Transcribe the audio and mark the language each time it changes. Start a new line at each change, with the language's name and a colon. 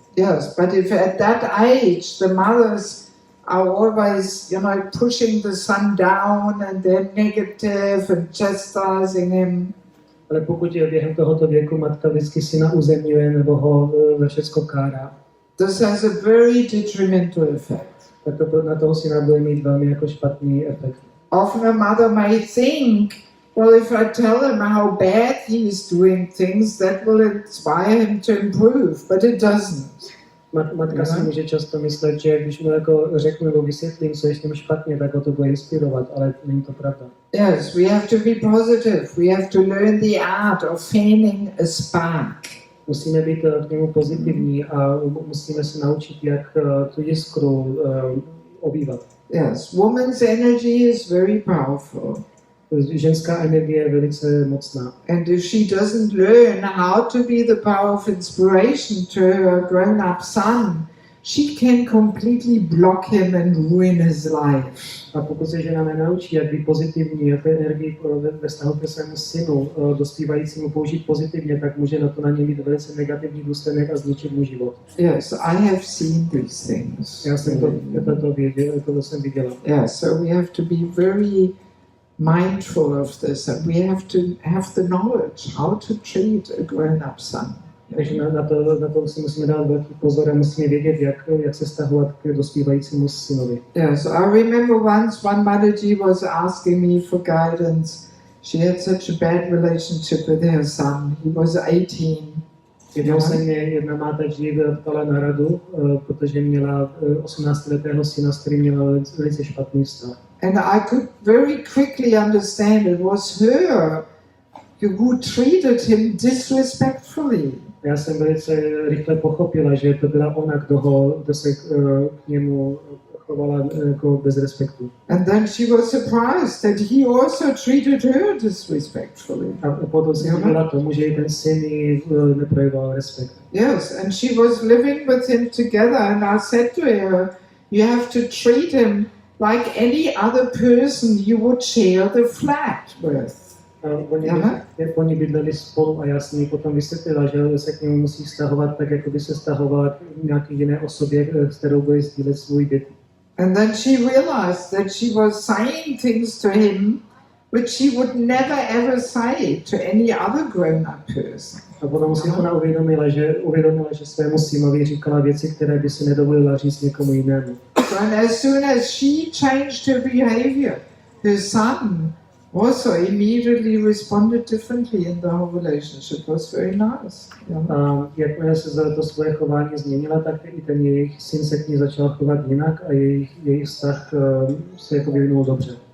English: Yes, but if at that age the mothers are always, pushing the son down and they're negative and chastising him.
Czech: Ale pokud je během tohoto věku matka vždycky syna uzemňuje nebo ho za všecko kárá,
English: this has a very detrimental effect.
Czech: Tak to na toho syna bude mít velmi jako špatný efekt.
English: Often a mother may think, well, if I tell him how bad he is doing things, that will inspire him to improve, but it doesn't.
Czech: Matka si může často myslet, že když mu jako řeknu nebo vysvětlím, co je s ním špatně, tak ho to bude inspirovat, ale není to pravda.
English: Yes, we have to be positive. We have to learn the art of fanning a spark.
Czech: Musíme být k němu pozitivní a musíme se naučit, jak tu jiskru obývat.
English: Yes, woman's energy is very powerful.
Czech: Ženská energie je velice mocná.
English: And if she doesn't learn how to be the power of inspiration to her grown-up son, she can completely block him and ruin his life.
Czech: A pokud se žena nenaučí, jak být pozitivní, jak energii ve vztahu ke svému synu dospívajícímu použít pozitivně, tak může na to na něj mít velice negativní důsledek a zničit mu život.
English: Yes, I have seen these things.
Czech: Já jsem to jsem viděla.
English: Yeah, so we have to be very mindful of this, and we have to have the knowledge how to treat a grown-up son.
Czech: Takže na to si musíme dát velký pozor a musíme vědět, jak se vztahovat k dospívajícímu synovi.
English: Yes, I remember once one Mataji was asking me for guidance. She had such a bad relationship with her son. He was 18.
Czech: Jednou se mě jedna Mataji ptala na radu, protože měla 18letého syna, s kterým měla velice špatný vztah.
English: And I could very quickly understand it was her who treated him disrespectfully.
Czech: Já jsem velice rychle pochopila, že to byla ona, kdo se k němu chovala jako bez respektu.
English: And then she was surprised that he also treated her disrespectfully.
Czech: A potom se divila tomu, že i ten syn jí neprojevoval respekt.
English: Yes, and she was living with him together, and I said to her, you have to treat him like any other person you would share the flat with.
Czech: Oni bydleli spolu a já jsem jí potom vysvětlila, že se k němu musí vztahovat tak, jako by se vztahovala k nějaké jiné osobě, s kterou bude sdílet svůj byt.
English: And then she realized that she was saying things to him which she would never ever say to any other grown-up person.
Czech: A potom si ona uvědomila, že svému synovi říkala věci, které by si nedovolila říct někomu jinému.
English: And as soon as she changed her behavior, her son also immediately responded differently in the whole relationship. It was very nice.
Czech: A jakmile se za to svoje chování změnila, tak i ten jejich syn se k ní začal chovat jinak a jejich vztah se jako vyvinul dobře.